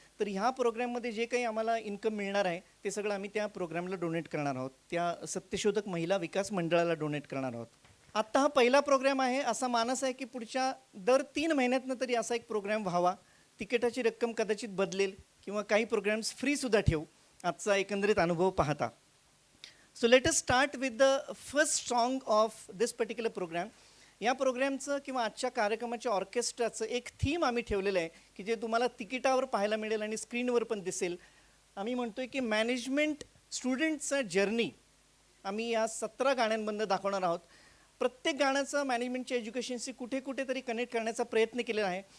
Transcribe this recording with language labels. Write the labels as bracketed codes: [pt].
[mr] तर ह्या प्रोग्रॅममध्ये जे काही आम्हाला इन्कम मिळणार आहे ते सगळं आम्ही त्या प्रोग्रॅमला डोनेट करणार आहोत, त्या सत्यशोधक महिला विकास मंडळाला डोनेट करणार आहोत. आत्ता हा पहिला प्रोग्रॅम आहे. असा मानस आहे की पुढच्या दर 3 महिन्यातनं तरी असा एक प्रोग्रॅम व्हावा. तिकिटाची रक्कम कदाचित बदलेल किंवा काही प्रोग्रॅम्स फ्रीसुद्धा ठेवू आजचा एकंदरीत अनुभव पाहता. [en] So let us start with the first song of this particular program. [mr] या प्रोग्रॅमचं किंवा आजच्या कार्यक्रमाच्या ऑर्केस्ट्राचं एक थीम आम्ही ठेवलेलं आहे की जे तुम्हाला तिकिटावर पाहायला मिळेल आणि स्क्रीनवर पण दिसेल. आम्ही म्हणतोय की मॅनेजमेंट स्टुडंटचं जर्नी आम्ही या 17 गाण्यांमधून दाखवणार आहोत. प्रत्येक गाण्याचं मॅनेजमेंटच्या एज्युकेशनशी कुठे कुठेतरी कनेक्ट करण्याचा प्रयत्न केलेला आहे.